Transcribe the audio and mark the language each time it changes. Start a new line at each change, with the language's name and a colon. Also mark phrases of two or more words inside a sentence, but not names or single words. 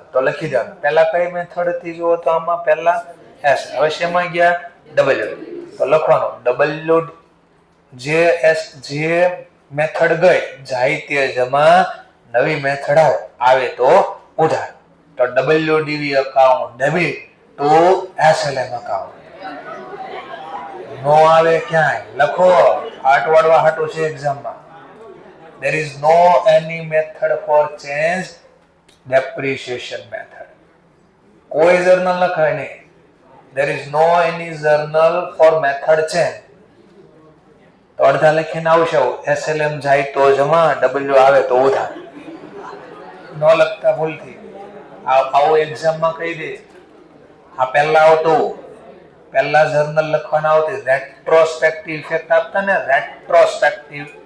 Gujarati: તો લખી દેવાનું પહેલા કઈ મેથડ હતી જુઓ તો આમાં પહેલા એસ, હવે શેમાં ગયા ડબલ્યુ, તો લખવાનું ડબલ્યુ જે મેથડ ગઈ જાય તે જમા, નવી મેથડ આવે તો ઉધાર.
English: તો WDV account debit to SLM account.
Gujarati: નો આવે ક્યાંય લખો, હાટ વાળવા હાટું છે એક્ઝામમાં.
English: there is no any method for change depreciation method.
Gujarati: કોઈ જર્નલ લખાય નહીં.
English: there is no any journal for method change.
Gujarati: તો અડધા લખીને આવશે SLM જાય તો જમા, W આવે તો ઉધાર. ન લખતા ભૂલથી આવો એક્ઝામમાં કહી દે. આ પહેલા આવતું, પહેલા જર્નલ લખવાના આવતી,
English: retrospective effect
Gujarati: આપતા ને, રેટ્રોસ્પેક્ટિવ.